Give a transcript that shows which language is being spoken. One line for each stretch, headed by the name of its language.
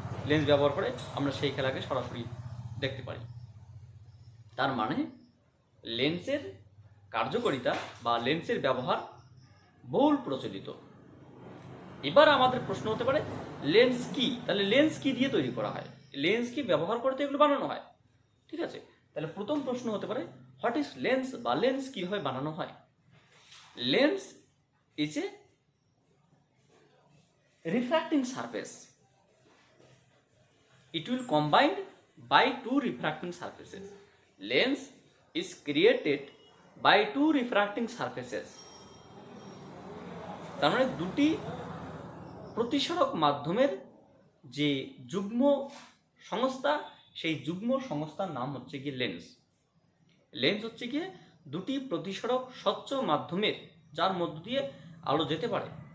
Bangla: Lens ব্যবহার করে আমরা সেই খেলাকে সরাসরি দেখতে পারি। তার মানে লেন্সের কার্যকারিতা বা লেন্সের ব্যবহার বহুল প্রচলিত। এবার আমাদের প্রশ্ন হতে পারে লেন্স কি, তাহলে লেন্স কি দিয়ে তৈরি করা হয়, লেন্স কি ব্যবহার করতে এগুলো বানানো হয়, ঠিক আছে। তাহলে প্রথম প্রশ্ন হতে পারে
English: what is lens
Bangla: বা লেন্স কিভাবে বানানো হয়।
English: Lens is a refracting surface, it will combined by two refracting surfaces. Lens is created by two refracting surfaces.
Bangla: তার মানে দুটি প্রতিসরক মাধ্যমের যে যুগ্ম সংস্থা, সেই যুগ্ম সংস্থার নাম হচ্ছে কি লেন্স। লেন্স হচ্ছে গিয়ে দুটি প্রতিসরক স্বচ্ছ মাধ্যমের যার মধ্য দিয়ে আলো যেতে পারে,